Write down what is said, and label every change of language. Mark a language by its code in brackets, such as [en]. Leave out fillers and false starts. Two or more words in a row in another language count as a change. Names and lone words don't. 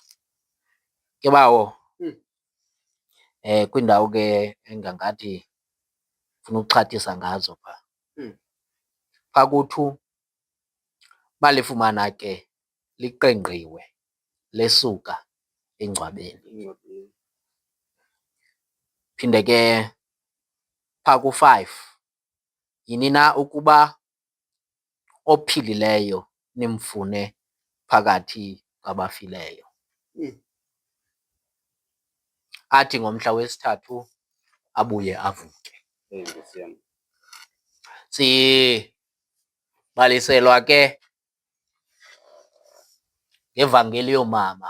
[xh] Ke bawo kwindawo ke engangathi funa ukuxhathisa ngazo phaa. Phaa kuthu balifumana ke liqengqiwe lesuka engcwabeni. Phinde ke phaa ku-5, yini na ukuba ophilileyo nimfune phakathi kwabafileyo. Athi ngomhla wesithathu abuye avuke. Sibaliselwa ke ngevangeli yoomama.